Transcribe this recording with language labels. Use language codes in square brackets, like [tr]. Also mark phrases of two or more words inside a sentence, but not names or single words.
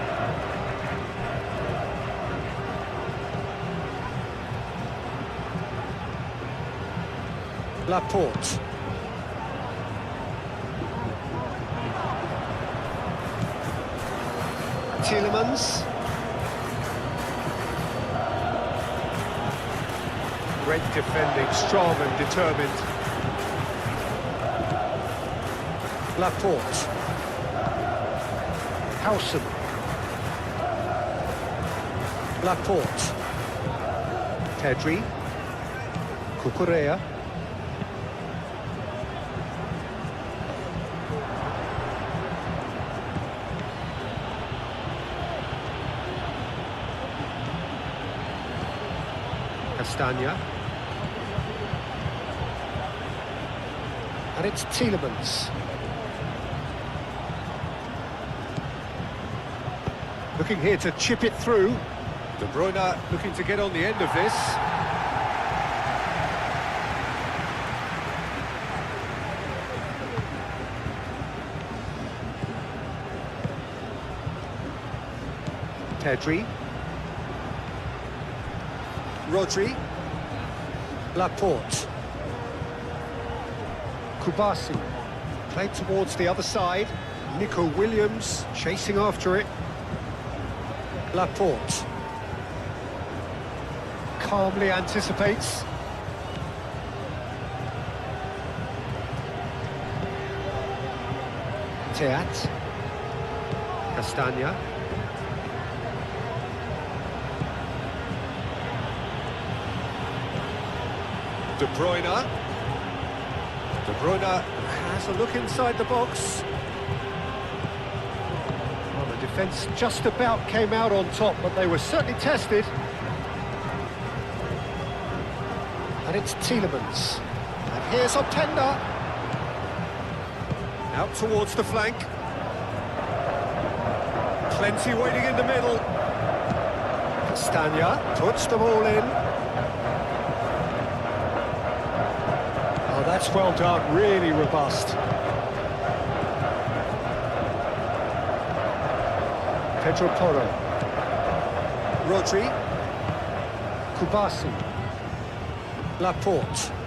[en] Laporte. Tielemans. Great defending, strong and determined. Laporte. Howson. Laporte. Pedri. Cucurella. Castagna. And it's Tielemans. Looking here to chip it through. De Bruyne looking to get on the end of this. Pedri. Rodri. Laporte. Kubasi. Played towards the other side. Nico Williams chasing after it. Laporte. Calmly anticipates. Teat. Castagna. De Bruyne. De Bruyne has a look inside the box. Well, the defence just about came out on top, but they were certainly tested. And it's Tielemans. And here's Openda. Out towards the flank. Plenty waiting in the middle. Castagna puts them all in. Oh, that's well done, really robust. Pedro Porro. Rodri. Kubasi. Laporte.